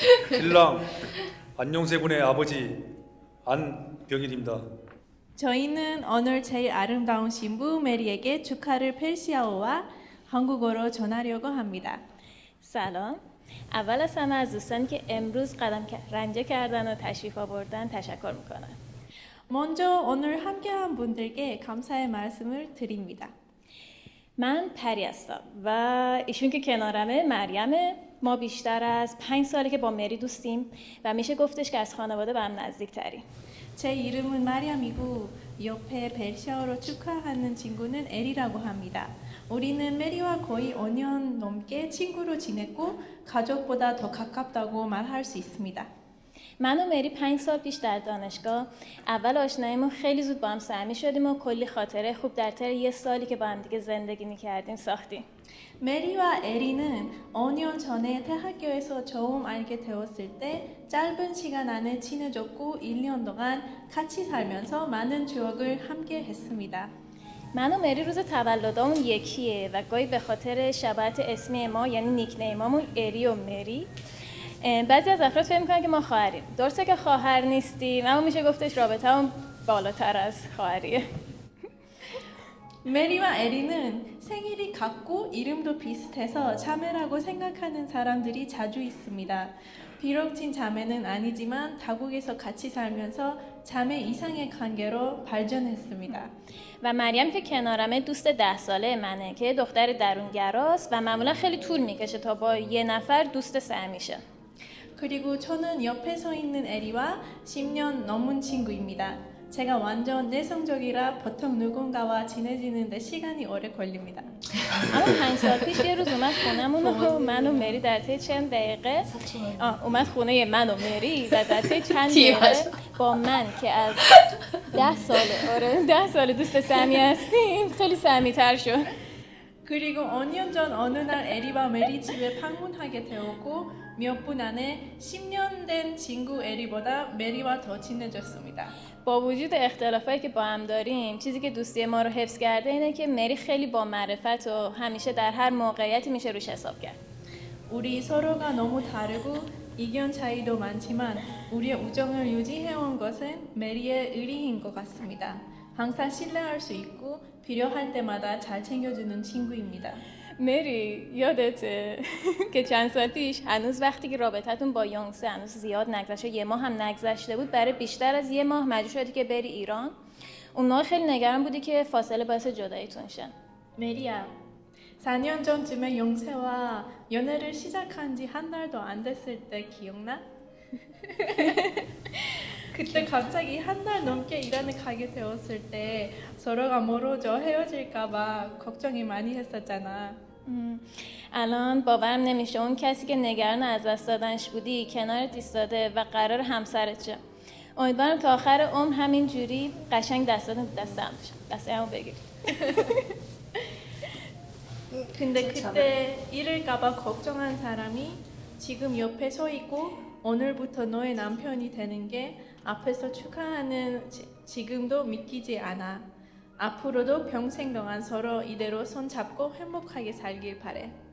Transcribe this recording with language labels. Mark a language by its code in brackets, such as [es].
[ko] 신랑 안용세 군의 아버지 안병일입니다. 저희는 오늘 제일 아름다운 신부 메리에게 축하를 페르시아어와 한국어로 전하려고 합니다. [fa] سلام. اول از همه از دوستانی که امروز قدم رنجه کردن و تشریف آوردن تشکر میکنم. [ko] 먼저 오늘 함께한 분들께 감사의 말씀을 드립니다. [fa] من پری هستم و ایشون که کنارمه مریمه. ما بیشتر از 5 ساله که با مری دوستیم و میشه گفتش که از خانواده به هم نزدیک تریم. [ko] 제 이름은 마리암이고 옆에 페르시아어로 축하하는 친구는 에리라고 합니다. 우리는 메리와 거의 5년 넘게 친구로 지냈고 가족보다 더 가깝다고 말할 수 있습니다. [fa] من و مری 5 سال پیش در دانشگاه اول آشناییمون خیلی زود با هم صمیمی شدیم و کلی خاطره خوب در طی 1 سالی که با هم دیگه زندگی می‌کردیم ساختیم. [ko] 메리와 에리는 5년 전에 대학교에서 처음 알게 되었을 때 짧은 시간 안에 친해졌고 1년 동안 같이 살면서 많은 추억을 함께 했습니다. [fa] من و مری روز تولدامون یکیه و گاهی به خاطر شباهت اسمی ما یعنی نیکنیمامون اری و مری بعضی از افراد فکر میکنن که ما خواهریم. درسته که خواهر نیستیم اما میشه گفتش رابطه‌مون بالاتر از خواهریه. [ko] 메리와 에리는 생일이 같고 이름도 비슷해서 자매라고 생각하는 사람들이 자주 있습니다. 비록 친자매는 아니지만 다국에서 같이 살면서 자매 이상의 관계로 발전했습니다. [fa] و مریم که کنارمه دوست 10 ساله منه که دختر درونگراست و معمولا خیلی طول میکشه تا با یه نفر دوست صمیشه. [ko] 그리고 저는 옆에 서 있는 에리와 10년 넘은 친구입니다. 제가 완전 내성적이라 보통 누군가와 지내지는데 시간이 오래 걸립니다. [fa] اما 5 سال پیش یه روز اومد خونمون و من و مری در طی چند دقیقه اومد خونه من و مری و در طی چند دقیقه با من که از 10 سال دوست صمیمی هستیم خیلی صمیمی‌تر شد. [ko] 그리고 5년 전 어느 날 에리와 메리 집에 방문하게 되었고 몇 분 안에 10년 된 친구 에리보다 메리와 더 친해졌습니다. [fa] با وجود اختلافایی که با هم داریم چیزی که دوستی ما رو حفظ کرده اینه که مری خیلی با معرفت و همیشه در هر موقعیتی میشه روش حساب کرد. [ko] 우리 서로가 너무 다르고 의견 차이도 많지만 우리의 우정을 유지해온 것은 메리의 의리인 것 같습니다. 항상 신뢰할 수 있고 필요할 때마다 잘 챙겨주는 친구입니다. [fa] مری یادته که چند سال پیش هنوز وقتی که رابطتون با یونسه هنوز زیاد نگذشته 1 ماه هم نگذشته بود برای بیشتر از 1 ماه مجبور شدی که بری ایران. اون موقع خیلی نگران بودی که فاصله باعث جداییتون شه. [ko] 메리야, 4년 전쯤에 영세와 연애를 시작한 지 한 달도 안 됐을 때 기억나? 그때 갑자기 한 달 넘게 이란을 가게 되었을 때 서로가 멀어져 헤어질까봐 걱정이 많이 했었잖아. [fa] الان باورم نمیشه اون کسی که نگران از دست دادنش بودی کنارت ایستاده و قرار همسرت شه. امیدوارم تا آخر عمر همین جوری قشنگ دستاتون دست هم بشه. دستمو بگیر. [ko] 근데 그때 잃을까봐 걱정한 사람이 지금 옆에 서 있고 오늘부터 너의 남편이 되는 게 앞에서 축하하는 지금도 믿기지 않아. 앞으로도 평생 동안 서로 이대로 손잡고 행복하게 살길 바래.